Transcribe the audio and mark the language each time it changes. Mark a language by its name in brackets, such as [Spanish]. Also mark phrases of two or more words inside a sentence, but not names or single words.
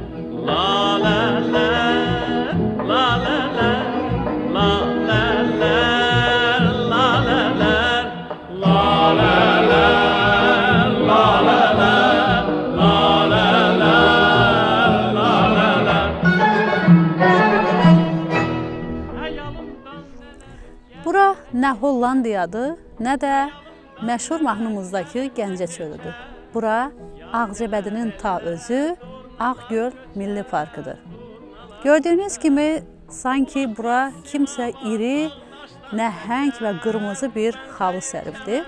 [Azerbaijani] Laleler, laleler, laleler, laleler, laleler, laleler, laleler, laleler. Bura nə Hollandiyadır, nə də məşhur mahnımızdakı Gəncə çölüdür. Bura Ağcabədinin ta özü Ağgöl Milli Parkıdır. Gördüyünüz kimi sanki bura kimsə iri, nəhəng və qırmızı bir xalı səribdir.